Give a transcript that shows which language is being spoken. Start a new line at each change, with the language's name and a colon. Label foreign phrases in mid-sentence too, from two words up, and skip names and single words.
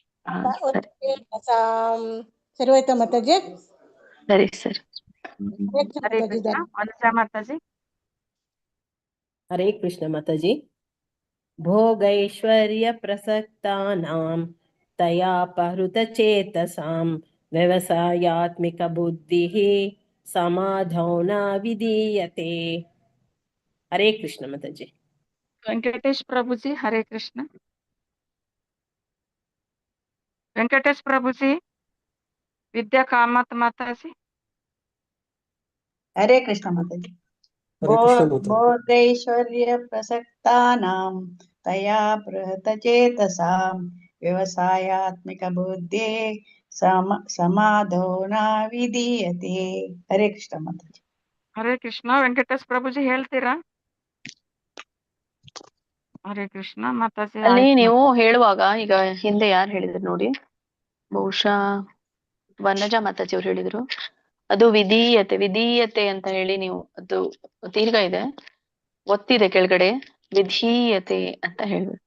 Kannada: ಸರಿ ಹೋಯ್ತಾ ಮಾತಾಜಿ? ಸರಿ ಸರಿ.
Sanskrit: ಹರೇ ಕೃಷ್ಣ.
Kannada: ಅನುಜಾ ಮಾತಾಜಿ.
Sanskrit: ಹರೇ ಕೃಷ್ಣ
Kannada: ಮಾತಾಜಿ.
Sanskrit: ಭೋಗೈಶ್ವರ್ಯ ಪ್ರಸಕ್ತಾನಾಂ ತಯಾಪಹೃತ ಚೇತಸಾಂ व्यवसायात्मिकबुद्धिः समाधौ न विधीयते। हरे कृष्ण
Hindi: माताजी।
Kannada: ವೆಂಕಟೇಶ್ ಪ್ರಭುಜಿ
Sanskrit: ಹರೇ ಕೃಷ್ಣ.
Kannada: ವೆಂಕಟೇಶ್ ಪ್ರಭುಜಿ, ವಿದ್ಯಾ ಕಾಮತ್ ಮಾತಾಜಿ.
Sanskrit: हरे कृष्ण
Hindi: माताजी।
Sanskrit: हरे कृष्ण
Hindi: माता
Sanskrit: भोगैश्वर्य प्रसक्तानां तया बृहतचेतसां व्यवसायात्मिक बुद्धे समाधो न विधीयते। हरे कृष्ण
Hindi: माताजी।
Sanskrit: ಹರೇ ಕೃಷ್ಣ.
Kannada: ವೆಂಕಟೇಶ್ ಪ್ರಭುಜಿ ಹೇಳ್ತೀರಾ?
Sanskrit: ಹರೇ ಕೃಷ್ಣ
Kannada: ಮಾತಾಜಿ. ಅಲ್ಲಿ ಆಯ್ತು ನೀವು ಮಾತಾಜಿ. ಹೇಳುವಾಗ ಈಗ ಹಿಂದೆ ಯಾರು ಹೇಳಿದ್ರು ನೋಡಿ, ಬಹುಶಃ ವನಜಾ ಮಾತಾಜಿ ಅವ್ರು ಹೇಳಿದ್ರು, ಅದು ವಿಧೀಯತೆ ವಿಧೀಯತೆ ಅಂತ ಹೇಳಿ ನೀವು, ಅದು ದೀರ್ಘ ಇದೆ, ಒತ್ತಿದೆ ಕೆಳಗಡೆ, ವಿಧೀಯತೆ ಅಂತ ಹೇಳ್ಬೇಕು.